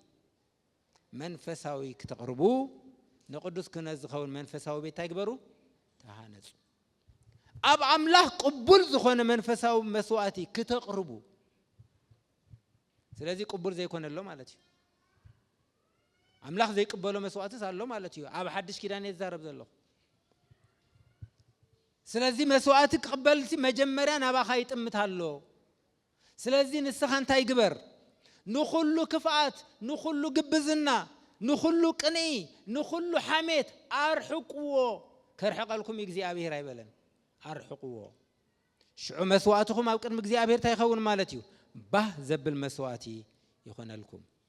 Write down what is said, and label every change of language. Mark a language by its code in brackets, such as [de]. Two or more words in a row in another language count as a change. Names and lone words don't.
[ti] መንፈሳዊ ክትቀርቡ ንቅዱስ ክህነት ዝኸውን መንፈሳዊ ቤት ይግበሩ ተሃነጹ አብ አምላክ ቅቡል ዝኾነ መንፈሳዊ መስዋዕቲ ክትቀርቡ ስለዚህ ቅቡል ዘይኮነሎ ማለት እዩ አምላክ ዘይቅበሎ መስዋዕት ሳሎ ማለት እዩ አብ ሐዲስ ኪዳን ይዛረብ ዘሎ ስለዚህ መስዋዕት ቅበልሲ መጀመሪያ ናባኻ ይጥምታሎ ስለዚህ ንስኻ እንታይ ግበር ንኹሉ ክፋት ንኹሉ ግብዝና ንኹሉ ቅኒ ንኹሉ ሐሜት አርሕቅዎ ከርሕቀልኩም እግዚአብሔር አይበለን አርሕቅዎ ሽዑ መስዋዕትኩም ኣብ ቅድሚ እግዚአብሔር ታይኸውን ማለት እዩ ባህ ዘብል መስዋዕቲ ይኾነልኩም